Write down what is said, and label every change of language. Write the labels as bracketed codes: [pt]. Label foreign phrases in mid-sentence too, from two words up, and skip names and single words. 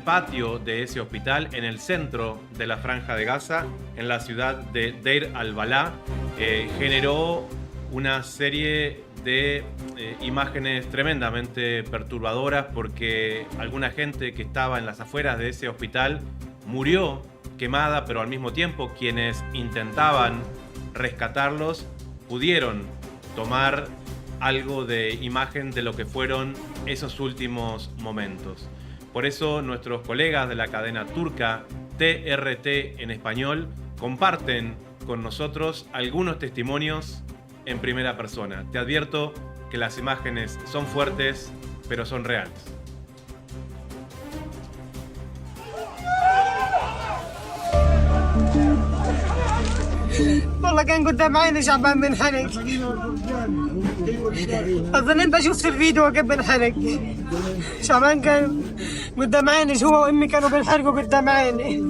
[es] patio de ese hospital, en el centro de la Franja de Gaza, en la ciudad de Deir al-Balá, generó una serie de imágenes tremendamente perturbadoras porque alguna gente que estaba en las afueras de ese hospital murió quemada, pero al mismo tiempo quienes intentaban rescatarlos pudieron tomar algo de imagen de lo que fueron esos últimos momentos. Por eso nuestros colegas de la cadena turca TRT en español comparten con nosotros algunos testimonios en primera persona. Te advierto que las imágenes son fuertes, pero son reales. [ar] والله كان قدام عيني شعبان بنحرق. اظن انت شفت الفيديو كيف بنحرق. شعبان كان قدام عيني، هو وامي كانوا بنحرقوا قدام عيني.